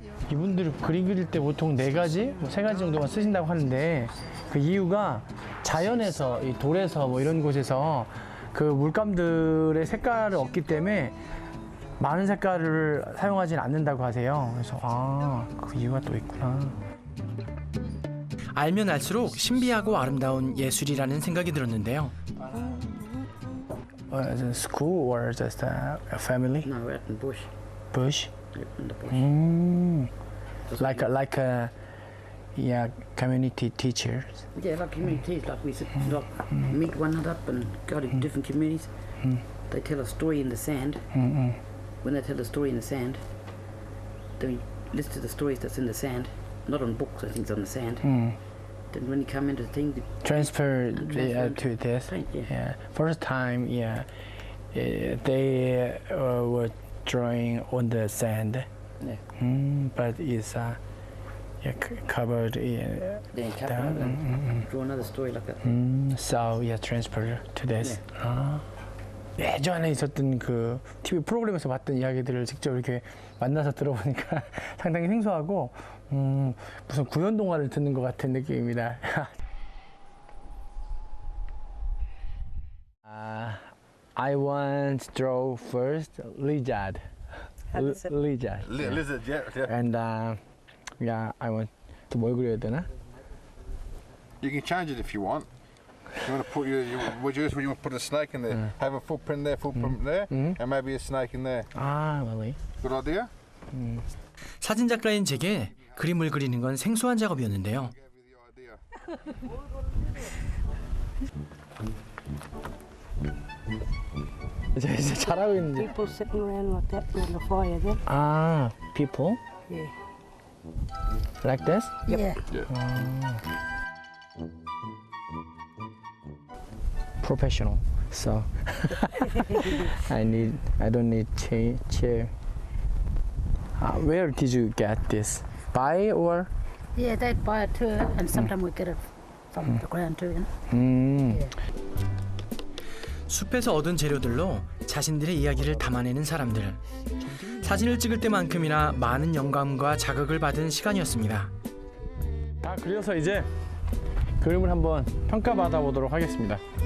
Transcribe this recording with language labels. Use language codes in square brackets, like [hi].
[ko] 이분들이 그림 그릴 때 보통 4가지, 3가지 정도만 쓰신다고 하는데 그 이유가 자연에서, 이 돌에서 뭐 이런 곳에서 그 물감들의 색깔을 얻기 때문에 많은 색깔을 사용하지는 않는다고 하세요. 그래서 그 이유가 또 있구나. 알면 알수록 신비하고 아름다운 예술이라는 생각이 들었는데요. [en] Is it school or just a family? No, we're out in bush. Bush? In the bush. Like a community teachers. Yeah, like communities, like we sit, like meet one another up and go to different communities. They tell a story in the sand. When they tell a story in the sand, then we listen to the stories that's in the sand, not on books. I think it's on the sand. Then when you come into the thing, Transfer transfer to this. Right, yeah. First time, they were drawing on the sand. Yeah. But it's covered. then you come out and draw another story like that. So transfer to this. [ko] 예전에 있었던 그 TV 프로그램에서 봤던 이야기들을 직접 이렇게 만나서 들어보니까 상당히 생소하고 무슨 구연 동화를 듣는 것 같은 느낌입니다. [en] I want to draw first lizard. Lizard. Lizard, yeah. And I want [ko] 또 뭘 그려야 되나? [en] You can change it if you want. You want to put would you want to put a snake in there? Have a footprint there, there, and maybe a snake in there. Really? Good idea. [ko] 사진 작가인 제게 그림을 그리는 건 생소한 작업이었는데요. 이제 잘하고 있는데. [en] People sitting around like that around the fire then. People Yeah. like this? Yeah. Professional. So I don't need chair. Where did you get this? Buy or? Yeah, they'd buy it too, and sometimes we get it from the ground too. You know? Yeah. [ko] 숲에서 얻은 재료들로 자신들의 이야기를 담아내는 사람들. 사진을 찍을 때만큼이나 많은 영감과 자극을 받은 시간이었습니다. 다 그려서 이제 그림을 한번 평가받아 보도록 하겠습니다.